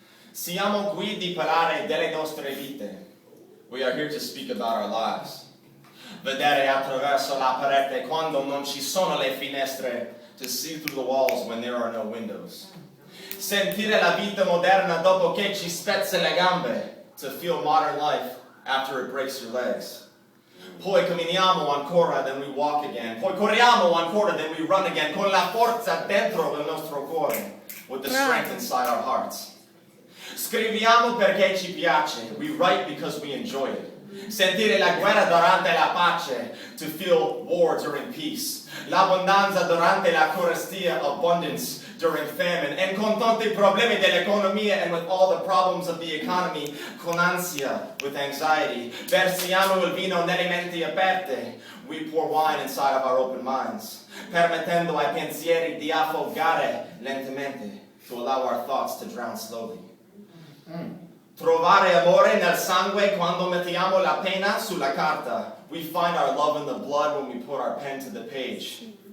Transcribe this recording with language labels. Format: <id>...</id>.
<it>Siamo qui di parlare delle nostre vite.</it> <en>We are here to speak about our lives.</en> <it>Vedere attraverso la parete quando non ci sono le finestre.</it> <en>To see through the walls when there are no windows.</en> <it>Sentire la vita moderna dopo che ci spezza le gambe.</it> <en>To feel modern life after it breaks your legs.</en> <it>Poi camminiamo ancora,</it> <en>then we walk again.</en> <it>Poi corriamo ancora,</it> <en>then we run again.</en> <it>Con la forza dentro il nostro cuore.</it> <en>With the strength inside our hearts.</en> <it>Scriviamo perché ci piace.</it> <en>We write because we enjoy it.</en> <it>Sentire la guerra durante la pace.</it> <en>To feel war during peace.</en> <it>L'abbondanza durante la carestia.</it> <en>Abundance during famine. And</en> <it>con tanti problemi dell'economia,</it> <en>and with all the problems of the economy.</en> <it>Con ansia,</it> <en>with anxiety.</en> <it>Versiamo il vino nelle menti aperte.</it> <en>We pour wine inside of our open minds.</en> <it>Permettendo ai pensieri di affogare lentamente.</it> <en>To allow our thoughts to drown slowly.</en> <it>Trovare amore nel sangue quando mettiamo la pena sulla carta.</it> <en>We find our love in the blood when we put our pen to the page.</en>